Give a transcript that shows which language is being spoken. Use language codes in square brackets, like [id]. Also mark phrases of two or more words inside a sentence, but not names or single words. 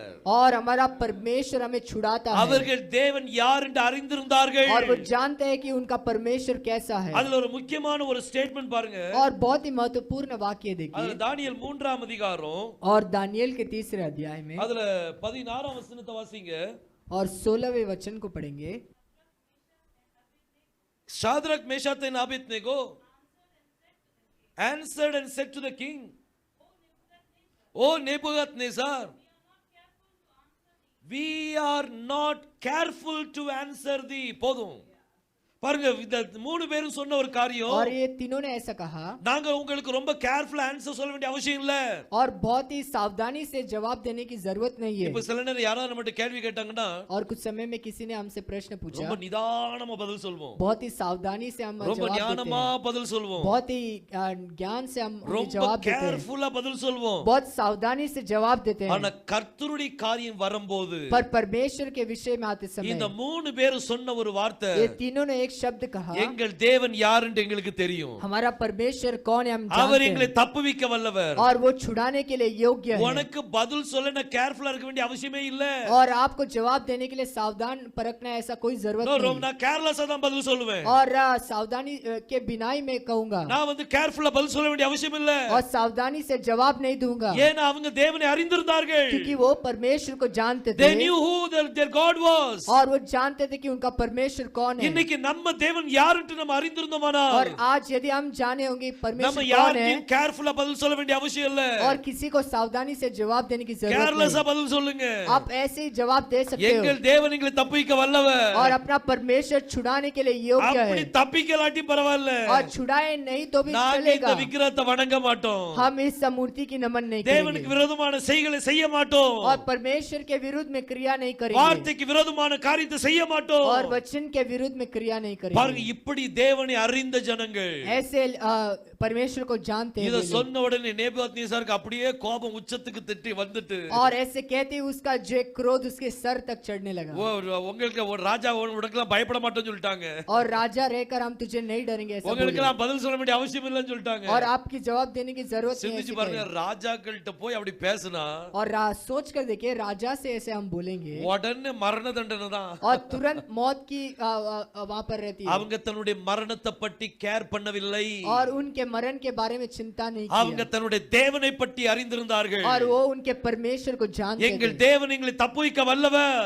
[hi] और हमारा परमेश्वर हमें छुड़ाता है [ta] அவர்கள் தேவன் யார் என்று அறிந்திருந்தார்கள். [hi] और वो जानते हैं कि उनका परमेश्वर कैसा है। [ta] அதுல ஒரு முக்கியமான ஒரு ஸ்டேட்மென்ட் பாருங்க. [hi] और बहुत ही महत्वपूर्ण वाक्य [ta] அதுல [hi] देखिए [ta] தானியேல் 3ஆம் அதிகாரம் [hi] और दानियेल के 3 अध्याय में [ta] அதுல 16ஆம் வசனத்தை வாசிங்க. [hi] और 16वें वचन को पढ़ेंगे। [en] Shadrach, Meshach and Abednego answered and said to the king, O Nebuchadnezzar, we are not careful to answer thee. [ta] போதும் பாருங்க, இந்த மூணு பேரும் சொன்ன ஒரு காரியம். [hi] और ये तीनों ने ऐसा कहा [ta] நாங்க உங்களுக்கு ரொம்ப [en] carefully answer [ta] சொல்ல வேண்டிய அவசியம் இல்ல. [hi] और बहुत ही सावधानी से जवाब देने की जरूरत नहीं है। [ta] இப்ப சில நேரம் யாராவது நம்மகிட்ட கேள்வி கேட்டாங்கன்னா [hi] और कुछ समय में किसी ने हमसे प्रश्न पूछा, [ta] ரொம்ப நிதானமா பதில் சொல்வோம், [hi] बहुत ही सावधानी से हम [ta] ரொம்ப [hi] जवाब देते [ta] ஞானமா [hi] हैं, [ta] பதில் சொல்வோம், [hi] बहुत ही ज्ञान से हम उन्हें [ta] ரொம்ப [hi] जवाब देते हैं, [ta] கேர்ஃபுல்லா பதில் சொல்வோம். [hi] बहुत सावधानी से जवाब देते [ta] ஆனா [hi] हैं। [ta] கர்த்தருடைய காரியம் வரும்போது [hi] पर परमेश्वर के विषय में आते [ta] இந்த [hi] समय [ta] மூணு பேரும் சொன்ன ஒரு வார்த்தை, [hi] ये तीनों ने एक एक शब्द कहा, [ta] எங்கள் தேவன் யார் என்று எங்களுக்கு தெரியும். [hi] हमारा परमेश्वर कौन है हम [ta] அவர் [hi] जानते [ta] எங்களை [hi] हैं [ta] தப்புவிக்க வல்லவர். [hi] और वो छुड़ाने के लिए योग्य है। [ta] உனக்கு பதில் சொல்ல நான் கேர்ஃபுல்லா இருக்க வேண்டிய அவசியமே இல்ல. [hi] और आपको जवाब देने के लिए सावधान परखना ऐसा कोई जरूरत नहीं। [ta] நான் கேர்லெஸ்ஸா தான் பதில் சொல்லுவேன். [hi] और सावधानी के बिना ही मैं कहूंगा, [ta] நான் வந்து கேர்ஃபுல்லா பதில் சொல்ல வேண்டிய அவசியம் இல்ல. [hi] और सावधानी से जवाब नहीं दूंगा, [ta] ஏன்னா அவங்க தேவனை அறிந்திருந்தார்கள். [hi] क्योंकि वो परमेश्वर को जानते [en] They [hi] थे [en] knew who their God was. [hi] और वो जानते थे कि उनका परमेश्वर कौन है। [ta] இன்னைக்கு நம்ம தேவன் யாருன்னு நம்ம அறிந்திருந்தோமானா, [hi] और आज यदि हम जाने होंगे [ta] நம்ம [hi] परमेश्वर कौन है [ta] யாருக்கும் கேர்ஃபுல்லா பதில் சொல்ல வேண்டிய அவசியம் இல்ல. [hi] और किसी को सावधानी से जवाब देने की जरूरत [ta] கேர்லெஸ்ஸா [hi] नहीं। [ta] பதில் சொல்லுங்க. [hi] आप ऐसे ही जवाब दे सकते हो [ta] எங்கள் தேவன் எங்களை தப்புவிக்க வல்லவர். [hi] और अपना परमेश्वर छुड़ाने के लिए योग्य [ta] அப்படி [hi] है। [ta] தப்பிக்கலாட்டி பரவாயில்ல. [hi] और छुड़ाए नहीं तो भी [ta] நாங்க இந்த [hi] चलेगा, [ta] விக்கிரகத்தை வணங்க மாட்டோம். [hi] हम इस मूर्ति की नमन नहीं [ta] தேவனுக்கு [hi] करेंगे [ta] விரோதமான செய்களை செய்ய மாட்டோம். [hi] और परमेश्वर के विरुद्ध में क्रिया नहीं करेंगे [ta] வார்த்தைக்கு விரோதமான காரியத்தை செய்ய மாட்டோம். [hi] और वचन के विरुद्ध में क्रिया नहीं [ta] பாருங்க, [hi] करेंगे। [ta] இப்படி தேவனை அறிந்த ஜனங்கள் [hi] ऐसे परमेश्वर को जानते हैं [ta] இத [hi] वे लोग। [ta] சொன்ன உடனே நேபுகாத்நேசாருக்கு அப்படியே கோபம் உச்சத்துக்கு திட்டி வந்துட்டு, [hi] और ऐसे कहते ही उसका जो क्रोध उसके सर तक चढ़ने लगा [ta] உங்களுக்கு ஒரு ராஜா உனக்கெல்லாம் பயப்பட மாட்டோம்னு சொல்லிட்டாங்க. [hi] और राजा रहकर हम तुझे नहीं डरेंगे ऐसा बोले। [ta] உங்களுக்கெல்லாம் பதில் சொல்ல வேண்டிய அவசியம் இல்லைன்னு சொல்லிட்டாங்க. [hi] और आपकी जवाब देने की जरूरत नहीं [ta] சிந்திச்சு [hi] ऐसे [ta] பாருங்க, [hi] कहे। [ta] ராஜாக்கள்கிட்ட போய் அப்படி பேசினா [hi] और सोच कर देखिए, राजा से ऐसे हम बोलेंगे [ta] உடனே மரண தண்டனை தான். [hi] और तुरंत मौत की वहां पर रहती है। [ta] அவங்க தன்னுடைய மரணத்தை பற்றி கேர் பண்ணவில்லை. [hi] और उनके मरण के बारे में चिंता नहीं [ta] அவங்க [hi] किया [ta] தன்னுடைய தேவனை பற்றி அறிந்திருந்தார்கள். [hi] और वो उनके परमेश्वर को जानते [ta] எங்கள் [hi] थे [ta] தேவன் எங்களை தப்புவிக்க வல்லவர்.